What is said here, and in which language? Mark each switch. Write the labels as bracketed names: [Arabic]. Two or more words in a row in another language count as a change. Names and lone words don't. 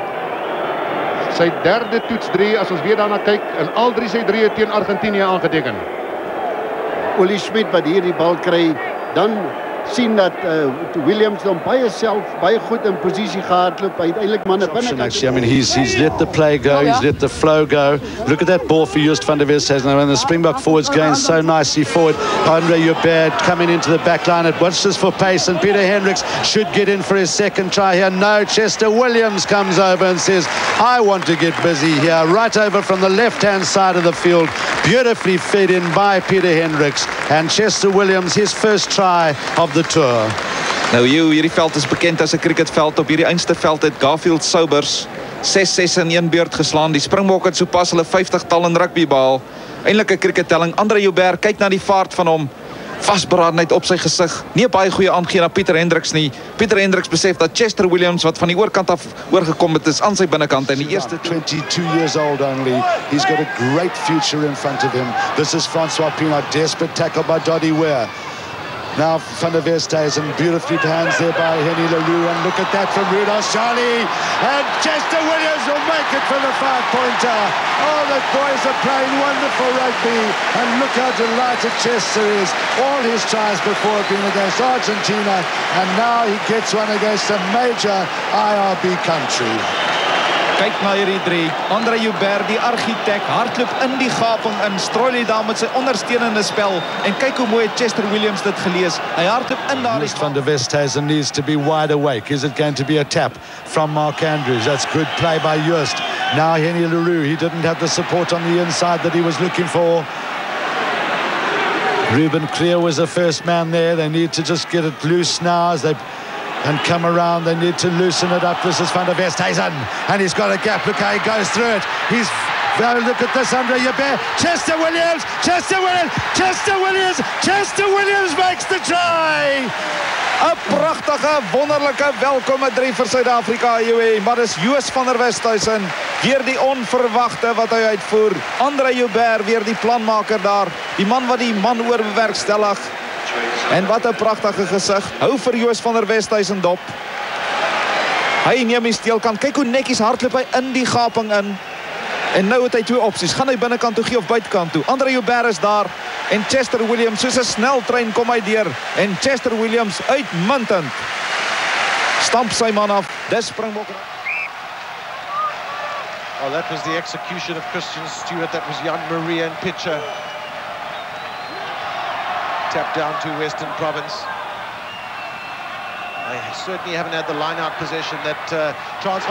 [Afrikaans] Sy derde toets 3 as ons weer daarna kyk en al 3 sy 3 teen Argentinië aangeteken. Uli Smit wat hier die bal kry, dan sien dat Williams hom baie goed in posisie gehardloop, uiteindelik manne binnekant. [English] I mean, he's let the play go, he's let the flow go. Look at that ball for Joost van der Westhuizen, and the Springbok forwards going so nicely forward. Andre Joubert coming into the back line. It watches for pace, and Peter Hendricks should get in for his second try here. No, Chester Williams comes over and says, I want to get busy here. Right over from the left-hand side of the field. Beautifully fed in by Peter Hendricks. And Chester Williams, his first try of the tour. [Afrikaans] Nou hierdie veld is bekend as 'n cricketveld. Op hierdie einste veld het Garfield Sobers 6-6 in een beurt geslaan. Die Springbok het sopas hulle 50-tal in rugby behaal. Eindelik 'n crickettelling. Andre Joubert, kyk na die vaart van hom. Vasberadenheid op sy gesig. Nie 'n baie goeie aangee na Peter Hendricks nie. Peter Hendricks besef dat Chester Williams wat van die oorkant af oorgekom het is aan sy binnekant en die eerste [English] 22 years old only. He's got a great future in front of him. This is Francois Pienaar, desperate tackle by Doddy Ware. Now Van der Westhuizen, beautifully hands there by Henny Leroux, and look at that from Rudolph Charlie, and Chester Williams will make it for the 5-pointer. Oh, the boys are playing wonderful rugby, and look how delighted Chester is. All his tries before have been against Argentina, and now he gets one against a major IRB country. [Afrikaans] Kyk na hierdie drie. Andre Joubert, die argitek, hardloop in die gaping in, Strolley daar met sy ondersteunende spel, en kyk hoe mooi Chester Williams dit gelees. Hy hardloop in daardie [English] Van der Westhuizen needs to be wide awake. Is it going to be a tap from Mark Andrews? That's good play by Joost. Now Henny Leroux, he didn't have the support on the inside that he was looking for. Ruben Clear was the first man there. They need to just get it loose now as they and come around. They need to loosen it up. This is Van der Westhuizen, and he's got a gap. Look how he goes through it. He's look at this, Andre Joubert. Chester Williams, Chester Williams, Chester Williams, Chester Williams makes the try. [Afrikaans] 'n pragtige, wonderlike welkome 3 vir Suid-Afrika, maar dis Joost van der Westhuizen weer die onverwagte wat hy uitvoer. Andre Joubert weer die planmaker daar, die man wat die man oor bewerkstellig. En wat 'n pragtige gesig. Hou vir Joost van der Westhuizen dop. Hy neem die steelkant. Kyk hoe netjies hardloop hy in die gaping in. En nou het hy 2 opsies. Gaan hy binnekant toe gee of buitekant toe? Andre Joubert is daar. En Chester Williams, soos 'n sneltrein kom hy deur. En Chester Williams uitmuntend. Stamp sy man af. Dis Springbok. [English] Oh, that was the execution of Christian Stewart. That was Jan Marie and pitcher. Tap down to Western Province. They certainly haven't had the line-out possession that transfer.